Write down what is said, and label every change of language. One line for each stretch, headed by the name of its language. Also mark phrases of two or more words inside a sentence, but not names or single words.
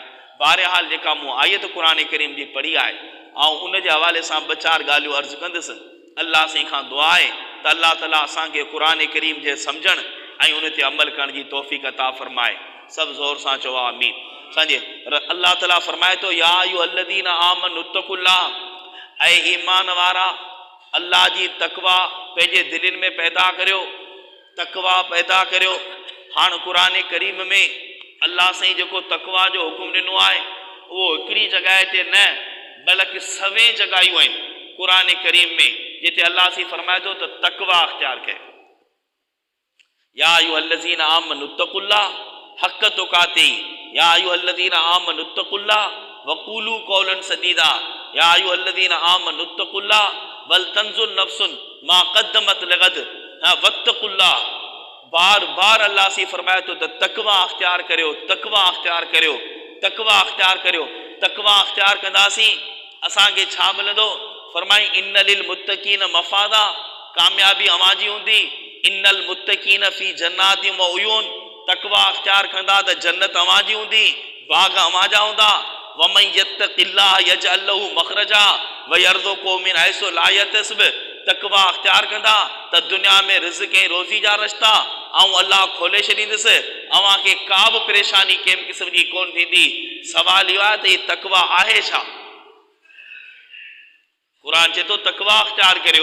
Sindhi: बहरहाल जेका मूं आयत क़ुरान करीम जी पढ़ी आहे, ऐं उन जे हवाले सां 2-4 ॻाल्हियूं अर्ज़ु कंदुसि। अल्लाह साईं खां दुआ आहे त अल्लाह ताला असांखे क़ुरान करीम जे सम्झण ऐं उन ते अमल करण जी तौफ़ीक़ अता फ़रमाए। सभु ज़ोर सां चओ आमीन। सम्झे अल्लाह ताला फ़रमाए थो,
Arabic: يا أيها الذين آمنوا اتقوا الله,
Sindhi: ऐं ईमान वारा अल्लाह जी तक़वा पंहिंजे दिलनि में पैदा करियो, तक़वा पैदा करियो। हाणे क़ुरान करीम में अल्लाह साईं जेको तक़वा जो हुकुम ॾिनो आहे उहो हिकिड़ी जॻह ते न बल्कि सभई जॻहियूं आहिनि क़ुरान करीम में जिते अल्लाह साईं फरमाए थो त तक़वा अख़्तियार कयो।
Arabic: يا أيها الذين آمنوا اتقوا الله حق تقاته يا أيها الذين آمنوا اتقوا الله وقولوا قولا سديدا يا أيها الذين آمنوا اتقوا الله ولتنظر نفس ما قدمت لغد واتقوا الله.
Sindhi: बार बार अल्लाह से फरमाए तो तक़वा अख्तियार करियो, तक़वा अख्तियार करियो, तक़वा अख्तियार करियो। तक़वा अख्तियार कंदासीं असांखे छा मिलंदो?
Arabic: फरमाई إن للمتقين مفازا,
Sindhi: कामयाबी अवांजी हूंदी।
Arabic: إن المتقين في جنات و عيون,
Sindhi: तक़वा अख्तियार कंदा त जन्नत अवांजी हूंदी, बाग अवांजा हूंदा।
Arabic: ومن يتق الله يجعل له مخرجا ويرزقه من حيث لا يحتسب,
Sindhi: तक़वा अख्तियार कंदा त दुनिया में रिज़्क़ ऐं रोज़ी जा रस्ता ऐं अल्लाह खोले छॾींदुसि। अव्हांखे का बि परेशानी कंहिं क़िस्म जी कोन थींदी। सवाल इहो आहे त हीअ तक़वा आहे छा? क़ुरान चए थो तक़वा अख्तियार करियो।